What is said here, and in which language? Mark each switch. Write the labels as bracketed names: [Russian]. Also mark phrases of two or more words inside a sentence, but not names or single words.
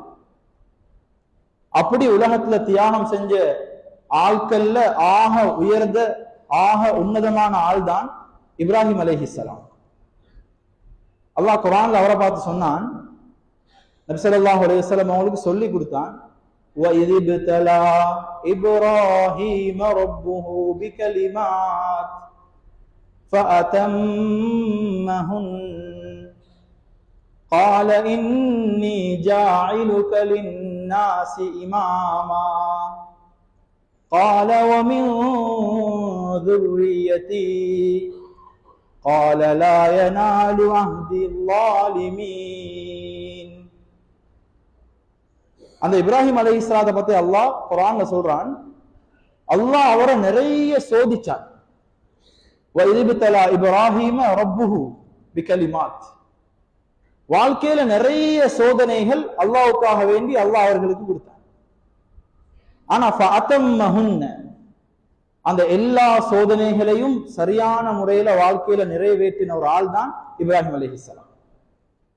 [Tamil] அப்படி உலகத்துல தியாகம் செஞ்ச ஆட்கள்ல ஆக உயர்ந்த ஆக உன்னதமான ஆள் தான் இப்ராஹிம் அலைஹிஸ்ஸலாம். அல்லாஹ் குர்ஆன்ல அவரை பார்த்து சொன்னான், நபி [Arabic] صلى الله عليه وسلم [Tamil] அவங்களுக்கு சொல்லி கொடுத்தான், [Arabic] وَإِذِ ابْتَلَى إِبْرَاهِيمَ رَبُّهُ بِكَلِمَاتٍ فَأَتَمَّهُنَّ قَالَ إِنِّي جَاعِلُكَ لِلنَّاسِ إِمَامًا قَالَ وَمِنْ ذُرِّيَّتِي قال لا ينال عهد الظالمين. [Tamil] அந்த இப்ராஹிம் அலைஹிஸ்ஸலாத்தை பத்தி அல்லாஹ் குர்ஆன்ல சொல்றான், அல்லாஹ் அவரை நிறைய சோதிச்சான். [Arabic] وَإِذِ ابْتَلَى إِبْرَاهِيمَ رَبُّهُ بِكَلِمَاتٍ. [Tamil] வாழ்க்கையில நிறைய சோதனைகள் அல்லாஹ்வுக்காக வேண்டி அல்லாஹ் அவர்களுக்கு கொடுத்தான். ஆனா فَأَتَمَّهُنَّ, அந்த எல்லா சோதனைகளையும் சரியான முறையில வாழ்க்கையில நிறைவேற்றின ஒரு ஆள் தான் இப்ராஹிம் அலைஹிஸ்ஸலாம்.